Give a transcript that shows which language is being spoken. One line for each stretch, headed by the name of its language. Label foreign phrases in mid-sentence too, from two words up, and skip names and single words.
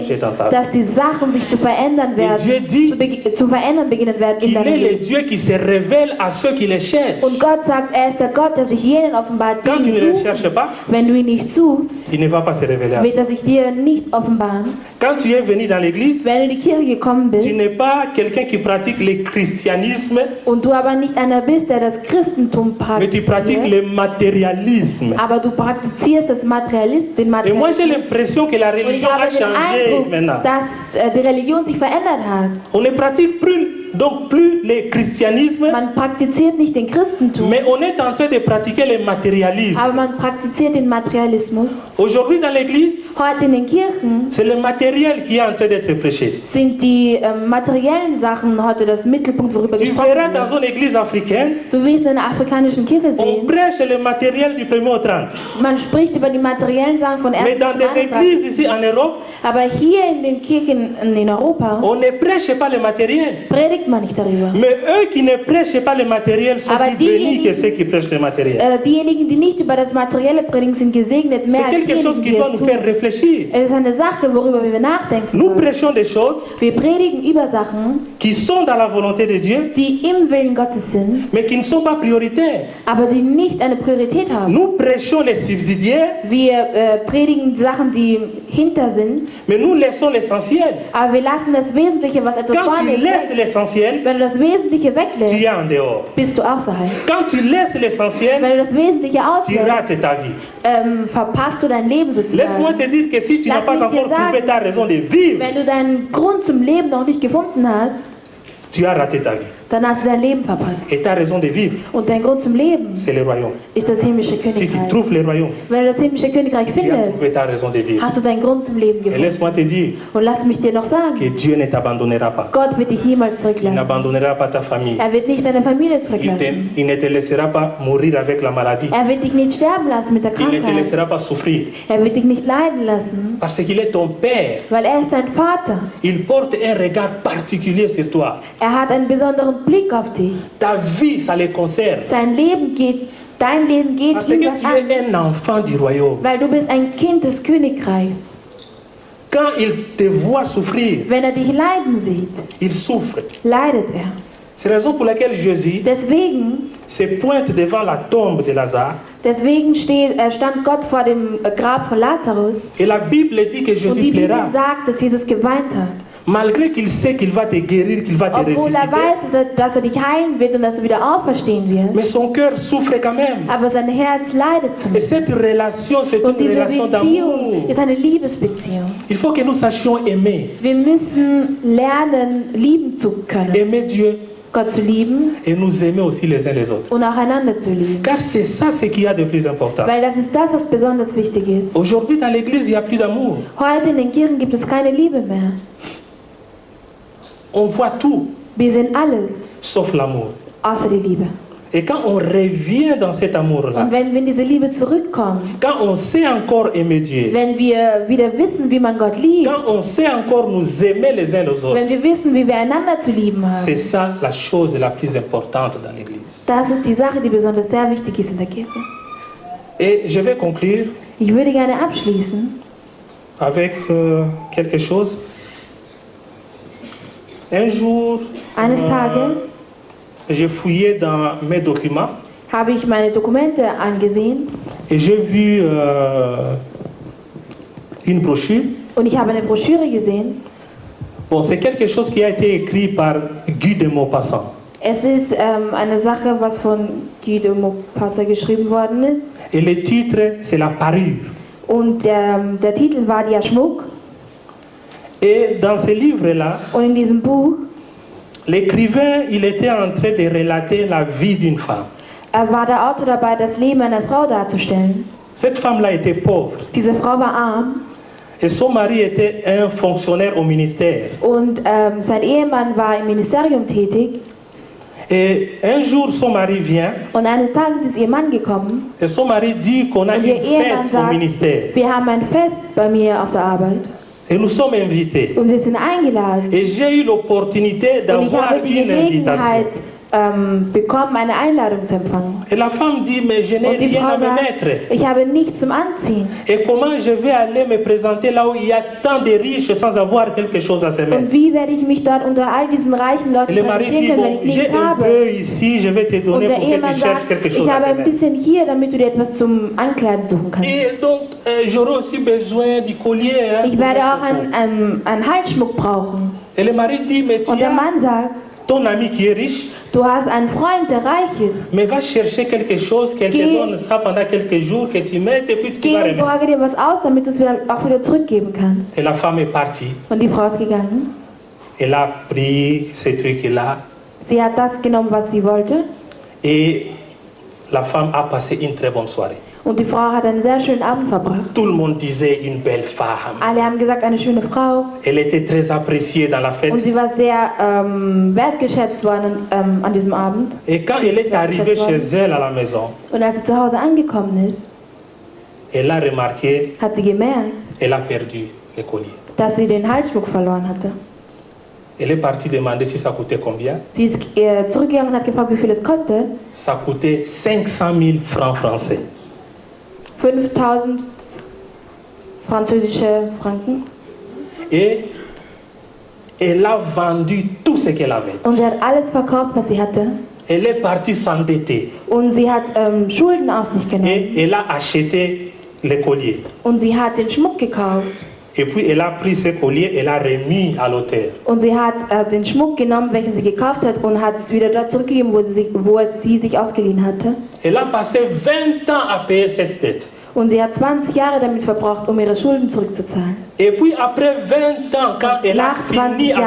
German: sehen,
French: dans ta vie.
German: dass die Sachen sich zu verändern
French: Dieu
German: werden,
French: dit
German: zu verändern beginnen werden in
French: qu'il
German: deinem
French: est le
German: Leben.
French: Dieu qui se révèle à ceux qui le cherchent.
German: Und Gott sagt, er ist der Gott, der sich jenen offenbart,
French: Quand tu
German: die
French: ne
German: ihn
French: le
German: suchen.
French: cherches pas,
German: Wenn du ihn nicht suchst,
French: il ne va pas se révéler à toi.
German: wird er sich dir nicht offenbaren.
French: Quand tu es venu dans l'église,
German: Wenn du in die Kirche gekommen bist
French: tu n'es pas quelqu'un qui pratique le christianisme,
German: und du aber nicht einer bist, der das Christentum
French: mais tu pratiques
German: praktiziert,
French: le matérialisme.
German: aber du praktizierst den
French: Et moi, j'ai
German: Materialismus.
French: l'impression que la
German: Und ich
French: religion
German: habe
French: a
German: den
French: changé
German: Eindruck,
French: maintenant.
German: dass die Religion sich verändert hat.
French: On ne pratique plus le christianisme,
German: Man praktiziert nicht den Christentum,
French: mais on est en train de pratiquer le matérialisme.
German: aber man praktiziert den Materialismus.
French: Aujourd'hui, dans l'église,
German: Heute in den Kirchen
French: c'est le matériel qui est en train d'être prêché.
German: sind die materiellen Sachen heute das Mittelpunkt, worüber
French: Tu
German: gesprochen
French: verras
German: wird.
French: dans une église africaine,
German: Du wirst in einer afrikanischen Kirche
French: on
German: sehen,
French: prêche le matériel du 1er au 30.
German: man spricht über die materiellen Sachen von
French: Mais
German: 1.
French: dans
German: bis
French: des
German: 31.
French: églises ici en Europe,
German: Aber hier in den Kirchen in Europa
French: on ne prêche pas le matériel.
German: predigt man nicht darüber.
French: Mais eux qui ne prêchent pas le matériel sont
German: Aber
French: plus bénis que
German: diejenigen-
French: ceux qui prêchent le matériel.
German: Diejenigen, die nicht über das Materielle predigen, sind gesegnet mehr
French: C'est
German: als
French: quelque chose
German: diejenigen,
French: qui
German: die
French: doit
German: es
French: nous
German: tun.
French: faire réfléchir.
German: Es ist eine Sache, worüber wir nachdenken
French: Nous
German: sollen.
French: prêchons des choses
German: Wir predigen über Sachen,
French: qui sont dans la volonté de Dieu,
German: die im Willen Gottes sind,
French: mais qui ne sont pas prioritaires.
German: aber die nicht eine Priorität haben.
French: Nous prêchons les subsidiaires,
German: Wir predigen Sachen, die hinter sind,
French: mais nous laissons l'essentiel.
German: aber wir lassen das Wesentliche, was etwas
French: Quand
German: vorne
French: tu
German: ist,
French: laisses
German: weg.
French: l'essentiel,
German: Wenn du das Wesentliche
French: tu
German: weglässt,
French: es en dehors.
German: bist du außerhalb.
French: Quand tu laisses l'essentiel,
German: Wenn du das Wesentliche
French: tu
German: auslässt,
French: rates ta vie.
German: verpasst du dein Leben
French: Laisse-moi
German: sozusagen.
French: te dire que si tu n'as
German: Lass
French: pas
German: mich dir
French: encore trouvé
German: sagen,
French: ta raison de vivre,
German: Wenn du deinen Grund zum Leben noch nicht gefunden hast,
French: tu as raté ta vie.
German: dann hast du dein Leben verpasst.
French: Et ta raison de vivre,
German: Und dein Grund zum Leben
French: c'est le royaume.
German: ist das himmlische
French: Si tu
German: Königreich.
French: trouves le royaume,
German: Wenn du das himmlische Königreich
French: tu as
German: findest,
French: trouvé ta raison de vivre.
German: hast du deinen Grund zum Leben
French: Et
German: gefunden.
French: laisse-moi te dire
German: Und lass mich dir noch sagen,
French: que Dieu ne t'abandonnera pas.
German: Gott wird dich niemals
French: Il
German: zurücklassen.
French: n'abandonnera pas ta famille.
German: Er wird nicht deine Familie zurücklassen.
French: Il ne te laissera pas mourir avec la maladie.
German: Er wird dich nicht sterben lassen mit der
French: Il ne te
German: Krankheit.
French: laissera pas souffrir.
German: Er wird dich nicht leiden lassen,
French: Parce qu'il est ton Père.
German: weil er ist dein Vater.
French: Il porte un regard particulier sur toi.
German: Er hat einen besonderen Blick auf dich.
French: Ta vie, ça le concerne.
German: Dein Leben geht
French: Parce
German: ihm
French: que
German: was
French: tu
German: an,
French: es un enfant du royaume.
German: weil du bist ein Kind des Königreichs.
French: Quand il te voit souffrir,
German: Wenn er dich leiden sieht,
French: il souffre.
German: leidet er.
French: C'est la raison pour laquelle Jésus
German: Deswegen
French: se pointe devant la tombe de Lazare.
German: stand Gott vor dem Grab von Lazarus
French: Et la Bible dit que
German: und
French: Jésus
German: die Bibel
French: plaira.
German: sagt, dass Jesus geweint hat.
French: Malgré qu'il sait qu'il va te guérir, qu'il va te
German: Obwohl er
French: ressusciter.
German: weiß, dass er dich heilen wird und dass du wieder auferstehen wirst.
French: Mais son cœur souffre quand même.
German: Aber sein Herz leidet
French: Et
German: zumindest.
French: cette relation, c'est
German: Und
French: une
German: diese
French: relation
German: Beziehung
French: d'amour.
German: ist eine Liebesbeziehung.
French: Il faut que nous sachions aimer.
German: Wir müssen lernen, lieben zu können.
French: Aimer Dieu
German: Gott zu lieben
French: et nous aimer aussi les uns les autres.
German: und auch einander zu lieben.
French: Car c'est ça ce qu'il y a de plus important.
German: Weil das ist das, was besonders wichtig ist.
French: Aujourd'hui, dans l'église, il n'y a plus d'amour.
German: Heute in den Kirchen gibt es keine Liebe mehr.
French: On voit tout,
German: Wir sehen alles,
French: sauf l'amour.
German: außer die Liebe.
French: Et quand on revient dans cet amour-là,
German: Und wenn wir in diese Liebe zurückkommen,
French: quand on sait encore aimer Dieu,
German: wenn wir wieder wissen, wie man Gott liebt,
French: quand on sait encore nous aimer les uns les autres,
German: wenn wir wissen, wie wir einander zu lieben
French: c'est
German: haben,
French: ça la chose la plus importante dans l'église.
German: das ist die Sache, die besonders sehr wichtig ist in der Kirche.
French: Et je vais conclure
German: Ich würde gerne abschließen
French: avec quelque chose. Un jour,
German: Eines Tages
French: j'ai fouillé dans mes documents
German: habe ich meine Dokumente angesehen
French: et j'ai vu une brochure.
German: und ich habe eine Broschüre gesehen.
French: Bon, c'est quelque chose qui a été écrit par Guy de Maupassant.
German: Es ist eine Sache, was von Guy de Maupassant geschrieben worden ist.
French: Et le titre, c'est la parure.
German: Und der Titel war der Schmuck.
French: Et dans ce livre-là,
German: Und in diesem Buch
French: l'écrivain, il était en train de relater la vie d'une femme.
German: war der Autor dabei, das Leben einer Frau darzustellen.
French: Cette femme-là était pauvre.
German: Diese Frau war arm
French: Et son mari était un fonctionnaire au ministère.
German: und sein Ehemann war im Ministerium tätig.
French: Et un jour, son mari vient
German: Und eines Tages ist ihr Mann gekommen
French: et son mari dit qu'on a
German: und
French: une
German: ihr Ehemann
French: fête au
German: sagt,
French: ministère.
German: wir haben ein Fest bei mir auf der Arbeit
French: Et nous sommes invités.
German: und wir sind eingeladen.
French: Et j'ai eu l'opportunité
German: Und ich
French: d'avoir
German: habe die
French: une invitation.
German: Gelegenheit bekommen, eine Einladung zu empfangen.
French: Et la femme dit, mais je n'ai
German: Und die
French: rien
German: Frau
French: à me
German: sagt,
French: mettre.
German: ich habe nichts zum Anziehen.
French: Et comment je vais aller me présenter là où il y a tant de riches sans avoir quelque chose à se
German: Und
French: mettre?
German: wie werde ich mich dort unter all diesen reichen
French: Et
German: Leuten
French: le mari
German: präsentieren
French: dit,
German: können,
French: bon,
German: wenn ich
French: j'ai
German: nichts
French: un
German: habe?
French: peu ici, je vais te
German: Und
French: donner
German: der
French: pour que
German: Ehemann
French: tu cherches
German: sagt,
French: quelque chose
German: ich
French: à
German: habe
French: te
German: ein
French: mettre.
German: bisschen hier, damit du dir etwas zum Ankleiden suchen kannst.
French: Et donc, j'aurai aussi besoin du collier. Hein,
German: Ich
French: pour
German: werde
French: mettre
German: auch einen Halsschmuck brauchen.
French: Et le mari dit, mais tu
German: Und der
French: as
German: Mann sagt,
French: ton ami qui est riche,
German: du hast einen Freund, der reich ist.
French: mais va chercher quelque chose qu'elle te
German: Geh-
French: donne ça pendant quelques jours, que tu mettes et puis tu
German: Geh
French: vas
German: und
French: remettre.
German: borge dir was aus, damit du es auch wieder zurückgeben kannst.
French: Et la femme est partie.
German: Und die Frau ist gegangen.
French: Elle a pris ce truc-là
German: Sie hat das genommen, was sie wollte.
French: et la femme a passé une très bonne soirée.
German: Und die Frau hat einen sehr schönen Abend verbracht.
French: Tout le monde disait une belle femme.
German: Alle haben gesagt, eine schöne Frau.
French: Elle était très appréciée dans la fête.
German: Und sie war sehr wertgeschätzt worden an diesem Abend.
French: Et quand elle est arrivée chez elle à la maison,
German: Und als sie zu Hause angekommen ist,
French: elle a remarqué,
German: hat sie gemerkt,
French: elle a perdu le collier.
German: dass sie den Halsschmuck verloren hatte.
French: Elle est partie demander si ça coûtait combien.
German: Sie ist zurückgegangen und hat gefragt, wie viel es kostet.
French: Ça coûtait 500 000 francs français.
German: 5000 französische Franken.
French: Et elle a vendu tout ce qu'elle avait.
German: Und sie hat alles verkauft, was sie hatte.
French: Elle est partie s'endetter.
German: Und sie hat Schulden auf sich genommen.
French: Et elle a acheté le collier.
German: Und sie hat den Schmuck gekauft.
French: Et puis elle a pris ce collier et l'a remis à l'auteur.
German: Und sie hat den Schmuck genommen, welchen sie gekauft hat, und hat es wieder dort zurückgegeben, wo sie sich ausgeliehen hatte.
French: Elle a passé 20 ans à payer cette dette.
German: Und sie hat 20 Jahre damit verbraucht, um ihre Schulden zurückzuzahlen.
French: Et puis après 20 ans, quand elle a
German: Nach 20
French: fini à